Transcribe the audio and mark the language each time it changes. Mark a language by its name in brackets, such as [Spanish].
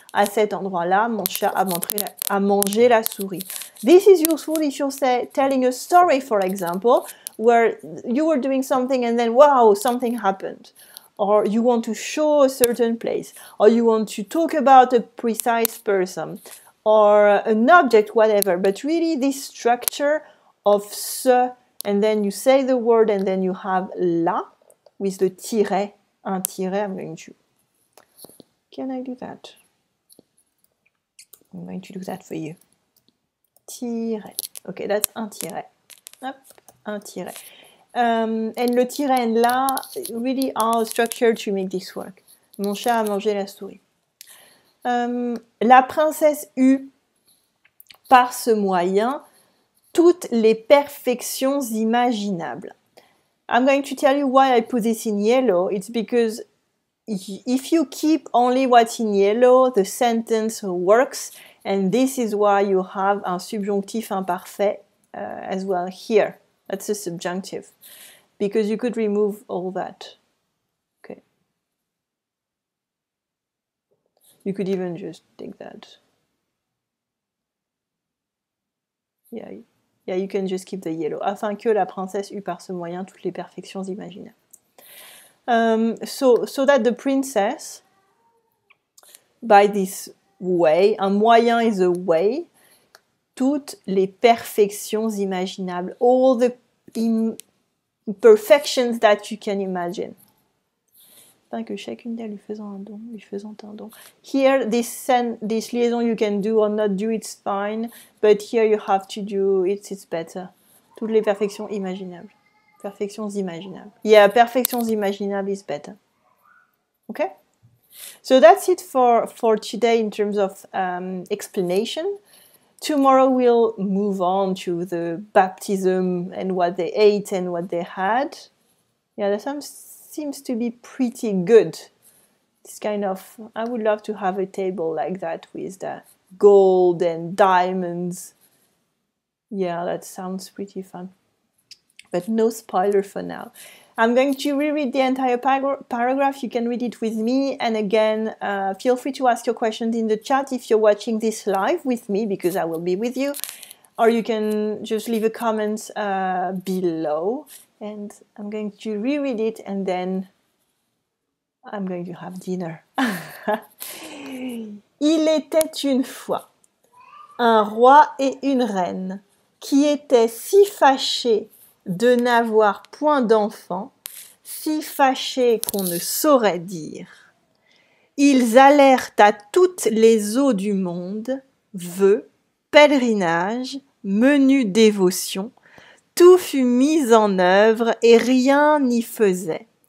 [French] À cet endroit-là, mon chat a mangé la souris. [English] This is useful if you're telling a story, for example, where you were doing something and then, wow, something happened. Or you want to show a certain place, or you want to talk about a precise person, or an object, whatever. But really this structure of ce, and then you say the word, and then you have la, with the tiret, un tiret, I'm going to, can I do that? I'm going to do that for you. Tiret. Okay, that's un tiret. Hop, un tiret. And le tiret and la really are structured to make this work. [French] Mon chat a mangé la souris. La princesse eut, par ce moyen, toutes les perfections imaginables. [English] I'm going to tell you why I put this in yellow. It's because if you keep only what's in yellow, the sentence works, and this is why you have un subjonctif imparfait as well here. That's a subjunctive, because you could remove all that. Okay. You could even just take that. Yeah, you can just keep the yellow. [French] Afin que la princesse eût par ce moyen toutes les perfections imaginables. [English] So that the princess, by this way, un moyen is a way, [French] toutes les perfections imaginables, [English] all the imperfections that you can imagine. [French] Afin que chacune d'elles lui faisant un don. [English] Here, this liaison you can do or not do, it's fine, but here you have to do it, it's better. [French] Toutes les perfections imaginables. Perfections imaginables. [English] Yeah, [French] perfections imaginables [English] is better. Okay? So that's it for today in terms of explanation. Tomorrow we'll move on to the baptism and what they ate and what they had. Yeah, that seems to be pretty good. It's kind of, I would love to have a table like that with the gold and diamonds. Yeah, that sounds pretty fun. But no spoiler for now. I'm going to reread the entire paragraph. You can read it with me. And again, feel free to ask your questions in the chat if you're watching this live with me, because I will be with you. Or you can just leave a comment below. And I'm going to reread it, and then I'm going to have dinner. [French] Il était une fois un roi et une reine qui étaient si fâchés de n'avoir point d'enfants, si fâchés qu'on ne saurait dire. Ils allèrent à toutes les eaux du monde, vœux, pèlerinages, menus dévotions, tout fut mis en œuvre et rien n'y faisait.